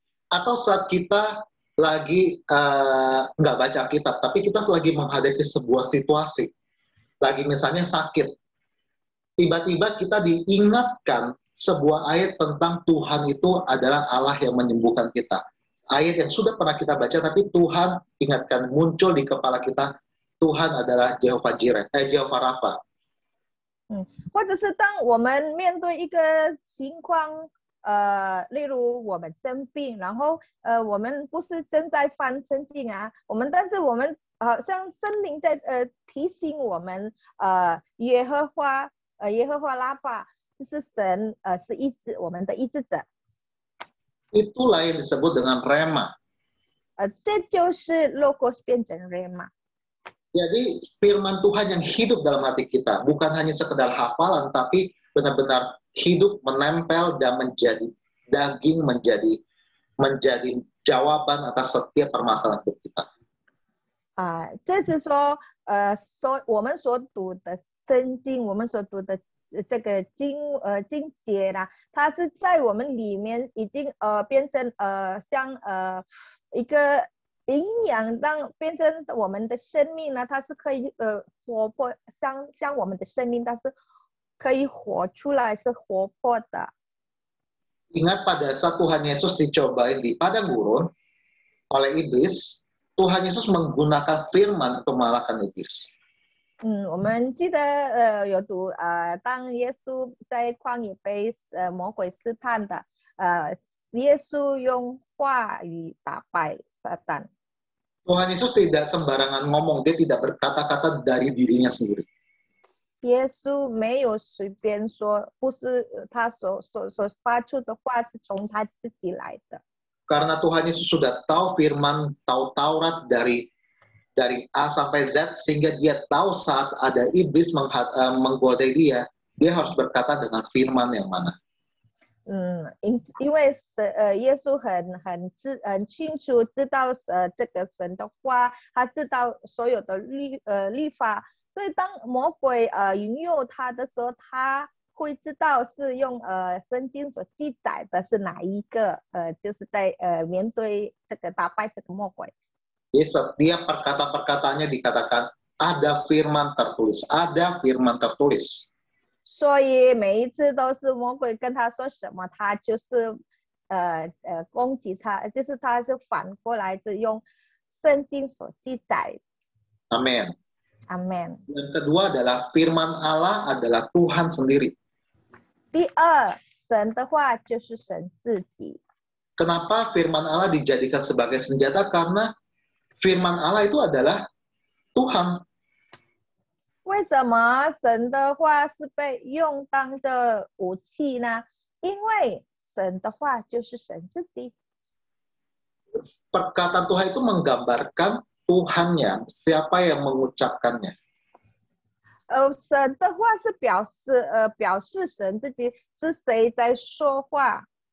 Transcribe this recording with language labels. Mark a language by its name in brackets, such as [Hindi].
[Indonesian] Atau saat kita lagi nggak baca kitab, tapi kita lagi menghadapi sebuah situasi, lagi misalnya sakit, tiba-tiba kita diingatkan sebuah ayat tentang Tuhan itu adalah Allah yang menyembuhkan kita. Ayat yang sudah pernah kita baca, tapi Tuhan ingatkan, muncul di kepala kita, Tuhan adalah Jehovah Jireh, Jehovah Rafa. [Chinese] 或者是当我们面对一个情况，例如我们生病，然后我们不是正在翻圣经啊，但是我们像圣灵在提醒我们，耶和华拉法就是神是我们的医治者。 [Indonesian] Itulah yang disebut dengan rema. [Chinese] 这就是 logos 变成 rema。 [Indonesian] Jadi firman Tuhan yang hidup dalam hati kita, bukan hanya sekedar hafalan, tapi benar-benar hidup, menempel dan menjadi daging, menjadi jawaban atas setiap permasalahan hidup kita. [Chinese] 这是说我们所读的圣经，我们所读的这个经节啦，它是在我们里面已经变成像一营养变成我们的生命呢，它是可以活泼，像我们的生命，它是可以活出来，是活泼的。 [Indonesian] Ingat pada saat Tuhan Yesus dicobain di padang gurun oleh iblis, Tuhan Yesus menggunakan firman untuk mengalahkan iblis. [Chinese] 我们记得有读当耶稣在旷野被魔鬼试探的，耶稣用话语打败撒旦。 [Indonesian] Tuhan Yesus tidak sembarangan ngomong, dia tidak berkata-kata dari dirinya sendiri. [Chinese] 耶稣没有随便说，不是他所发出的话是从他自己来的。 [Indonesian] Karena Tuhan Yesus sudah tahu firman, tahu Taurat dari A sampai Z, sehingga dia tahu saat ada iblis menggodai dia harus berkata dengan firman yang mana. [Chinese] 因为耶稣很清楚知道这个神的话，他知道所有的律法。所以当魔鬼引诱他的时候，他会知道是用圣经所记载的是哪一个就是在面对这个打败这个魔鬼。 [Indonesian] Jadi setiap perkataan-perkataannya dikatakan ada firman tertulis, ada firman tertulis. [Chinese] 所以每一次都是魔鬼跟他说什么，他就是攻击他，就是他是反过来是用圣经所记载。 [Indonesian] Amin. Amin. Yang kedua adalah firman Allah adalah Tuhan sendiri. [Chinese] 第二，神的话就是神自己。 [Indonesian] Kenapa firman Allah dijadikan sebagai senjata? Karena firman Allah itu adalah Tuhan. [Chinese] 为什么神的话是被用当的武器呢？因为神的话就是神自己。 [Indonesian] Perkataan Tuhan itu menggambarkan Tuhannya, siapa yang mengucapkannya. [Chinese] 神的话是表示神自己是谁在说话。